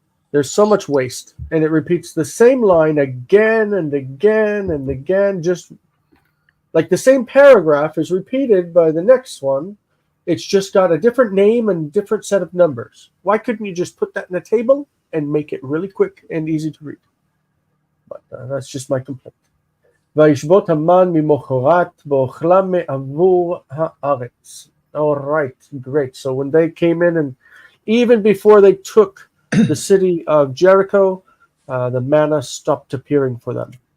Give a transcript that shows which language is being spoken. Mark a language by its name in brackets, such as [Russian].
[English] There's so much waste, and it repeats the same line again and again and again, just like the same paragraph is repeated by the next one. It's just got a different name and different set of numbers. Why couldn't you just put that in a table and make it really quick and easy to read? But that's just my complaint. [Hebrew] וישבות המן ממחרת ואוכלה מעבור הארץ. [English] All right, great. So when they came in, and even before they took the city of Jericho, the manna stopped appearing for them.